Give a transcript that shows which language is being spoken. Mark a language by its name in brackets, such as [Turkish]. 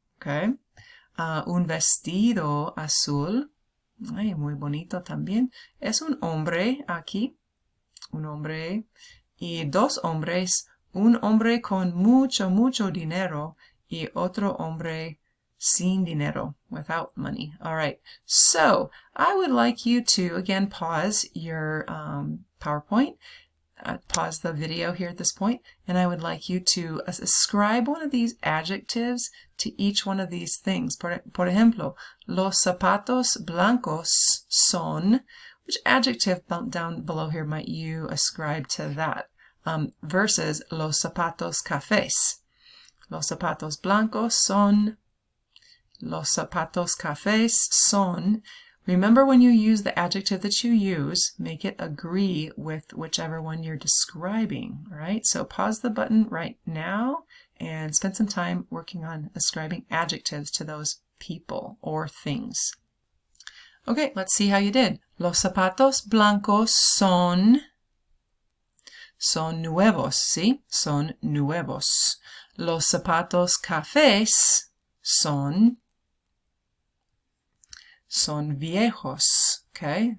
[Spanish] Okay. Un vestido azul. Ay, muy bonito también. Es un hombre aquí. Un hombre. Y 2 hombres. Un hombre con mucho dinero. Y otro hombre sin dinero. [English] Without money. All right. So, I would like you to, again, pause your PowerPoint. Pause the video here at this point, and I would like you to ascribe one of these adjectives to each one of these things. [Spanish] Por ejemplo, los zapatos blancos son. [English] Which adjective down below here might you ascribe to that? [Spanish] Versus los zapatos cafés. Los zapatos blancos son. Los zapatos cafés son. [English] Remember, when you use the adjective that you use, make it agree with whichever one you're describing, right? So pause the button right now and spend some time working on ascribing adjectives to those people or things. Okay, let's see how you did. [Spanish] Los zapatos blancos son nuevos, ¿sí? Son nuevos. Los zapatos cafés son viejos, okay?